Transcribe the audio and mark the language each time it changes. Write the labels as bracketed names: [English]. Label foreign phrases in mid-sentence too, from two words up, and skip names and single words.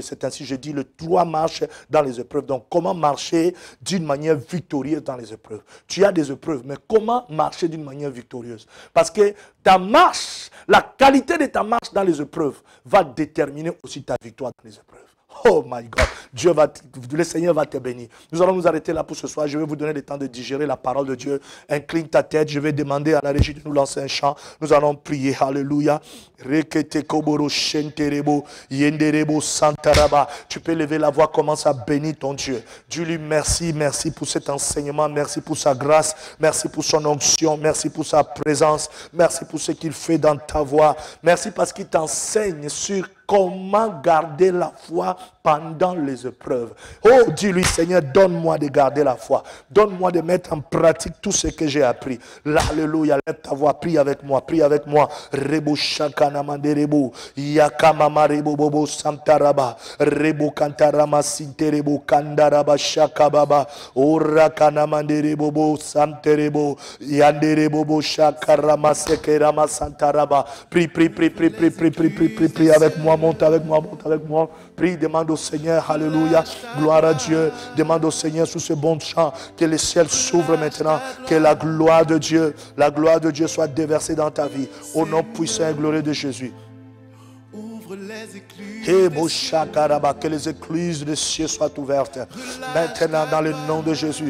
[French] C'est ainsi, je dis, le 3 marches dans les épreuves. Donc, comment marcher d'une manière victorieuse dans les épreuves. Tu as des épreuves, mais comment marcher d'une manière victorieuse? Parce que ta marche, la qualité de ta marche dans les épreuves va déterminer aussi ta victoire dans les épreuves. [English] Oh my God, [French] le Seigneur va te bénir. Nous allons nous arrêter là pour ce soir. Je vais vous donner le temps de digérer la parole de Dieu. Incline ta tête. Je vais demander à la régie de nous lancer un chant. Nous allons prier. Alléluia. Tu peux lever la voix, commence à bénir ton Dieu. Dis-lui merci, merci pour cet enseignement, merci pour sa grâce, merci pour son onction, merci pour sa présence, merci pour ce qu'il fait dans ta voix. Merci parce qu'il t'enseigne sur comment garder la foi pendant les épreuves. Oh, dis-lui, Seigneur, donne-moi de garder la foi. Donne-moi de mettre en pratique tout ce que j'ai appris. Alléluia, lève ta voix, prie avec moi, prie avec moi. Rebo shakana manderebo, yakamama rebo bobo santaraba, rebo kantarama sinterebo kandaraba shakababa, orakana manderebo bobo santerebo, yanderebo bobo shakarama sekerama santaraba. Prie, prie, prie, prie, prie, prie, prie, prie, prie, prie avec moi. Monte avec moi, monte avec moi. Prie, demande au Seigneur, alléluia, gloire à Dieu. Demande au Seigneur sous ce bon chant que les ciels s'ouvrent maintenant, que la gloire de Dieu soit déversée dans ta vie. Au nom puissant et glorieux de Jésus. Que les écluses des cieux soient ouvertes maintenant dans le nom de Jésus.